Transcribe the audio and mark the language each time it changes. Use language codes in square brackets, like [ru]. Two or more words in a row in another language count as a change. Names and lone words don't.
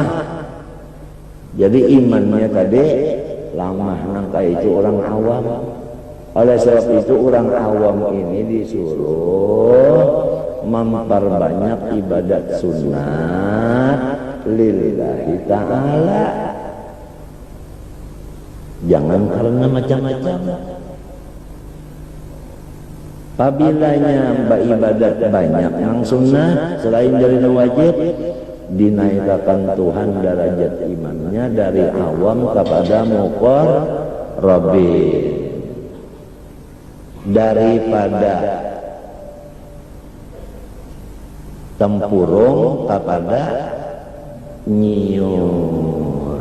[id] Jadi imannya tadi lama, nangka itu orang awam. Oleh sebab itu orang awam ini disuruh memperbanyak ibadat sunat [ar] لله تعالى. [id] Jangan karena macam-macam. Apabila ibadat banyak yang sunnah selain dari wajib, dinaikkan Tuhan derajat imannya dari awam kepada muqarrabin, daripada tempurung kepada nyiur.